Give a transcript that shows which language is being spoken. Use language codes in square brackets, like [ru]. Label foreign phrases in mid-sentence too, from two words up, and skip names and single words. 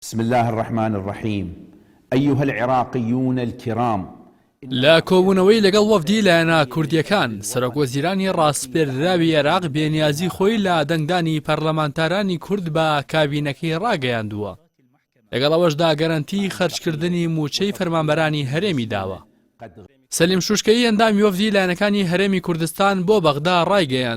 [ar] بسم الله الرحمن الرحيم أيها العراقيون الكرام [ckb] لا کۆبوونەوەی لەگەڵ وەفدی لایەنە کوردیەکان سەرۆکوەزیرانی ڕاستپێردراوی عێراق بێنیازی خۆی لە دەنگدانی پەرلەمانتارانی کورد بە کابینەکەی ڕاگەیاندووە. لەگەڵ ئەوەشدا گەرانتی خەرجکردنی موچەی فەرمانبەرانی هەرێمی داوە. سەلیم شوشکەی ئەندامی وەفدی لایەنەکانی هەرێمی کوردستان بۆ بەغدا ڕایگەیاند.